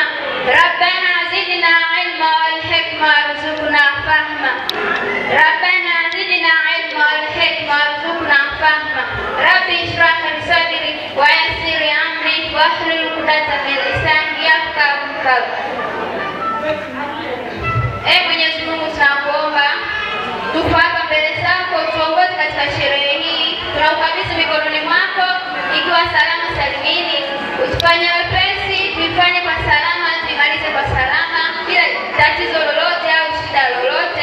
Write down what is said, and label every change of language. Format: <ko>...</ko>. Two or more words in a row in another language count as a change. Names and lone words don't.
<ar>ربنا زدنا علما والحكمة وارزقنا فهما. ربنا زدنا علما والحكمة وارزقنا فهما. رب اشرح لي صدري ويسر لي أمري واحلل عقدة من لساني يفقهوا قولي.</ar> <sw>Mwenyezi Mungu tunakuomba tufuate mbele zako, tuongoze katika sherehe hii. Tunaukabidhi mikononi mwako ikiwa salama salimini. Usifanye wepesi, tuifanye kwa salama, tuimalize kwa salama bila tatizo lolote au shida lolote.</sw>